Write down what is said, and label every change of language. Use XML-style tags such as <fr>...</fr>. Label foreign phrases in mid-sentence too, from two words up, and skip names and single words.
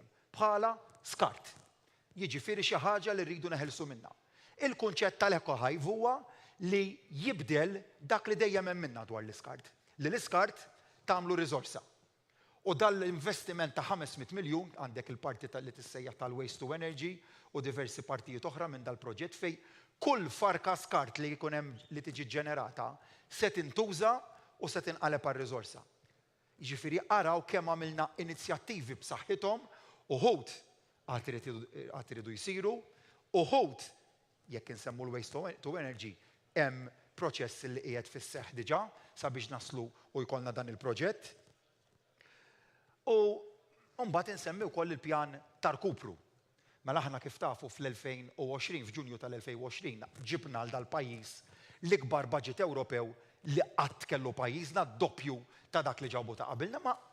<mt>Bħala skart. Jiġifieri xi ħaġa li rridu neħelsu minnha. Il-kunċett tal-EcoHive huwa li jibdel dak li dejjem hemm minnha dwar l-iskart. Li l-iskart tagħmlu riżorsa. U dal-investiment ta' 500 miljun għandek il-parti li tissejjaħ tal-</mt> <en>waste to energy</en> <mt>u diversi partijiet oħra minn dal-proġett fej kull farka skart li jkun hemm li tiġi ġenerata se tintuża u se tinqaleb għar-riżorsa. Jiġifieri araw kemm għamilna inizjattivi b'saħħithom u ħud għad iridu jsiru u ħud jekk insemmu l-</mt> <en>waste to energy</en> <mt>hemm proċess li qiegħed fis-seħħ diġà sabiex naslu u jkollna dan il-proġett. U mbagħad insemmi wkoll il-pjan tar-kupru. Mela aħna kif tafu fl-2020 f'Ġunju tal-2020 ġibna għal dal-pajjiż l-ikbar budget Ewropew li qatt kellu pajjiżna doppju ta' dak li ġabu ta' qabilna, ma</mt>